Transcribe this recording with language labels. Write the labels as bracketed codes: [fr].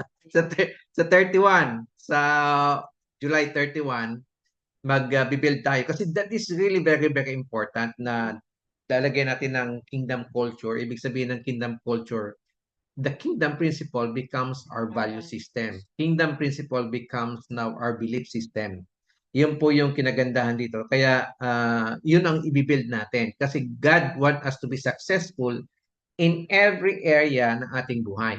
[tl] Sa 31, sa July 31, mag-build tayo. [en] Kasi that is really very, very important [tl] na lalagyan natin ng [en] kingdom culture. [tl] Ibig sabihin ng [en] kingdom culture, the kingdom principle becomes our value system. Kingdom principle becomes now our belief system. [tl] Yun po yung kinagandahan dito. Kaya yun ang i-build natin. [en] Kasi God want us to be successful in every area [tl] ng ating buhay.